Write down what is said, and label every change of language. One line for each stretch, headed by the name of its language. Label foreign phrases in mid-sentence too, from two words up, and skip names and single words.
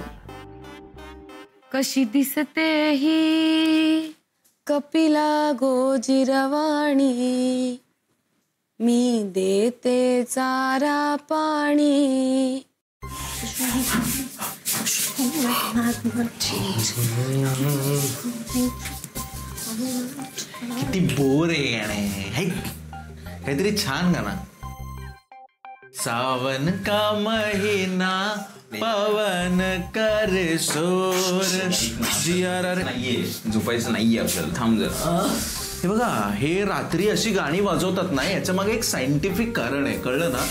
Marathi: कशी दिसते ही कपिला गोजिरवाणी, मी देते चारा पाणी. किती बोर आहे गाणे. काहीतरी छान गाणं.
Hindi: सावन का महीना पवन कर शोर जियारा रे.
Marathi: नाहीये झोपायचं नाहीये आपल्याला. थांब जरा. हे बघा, हे रात्री अशी गाणी वाजवतात ना, याच्या मागे एक सायंटिफिक कारण आहे, कळलं ना.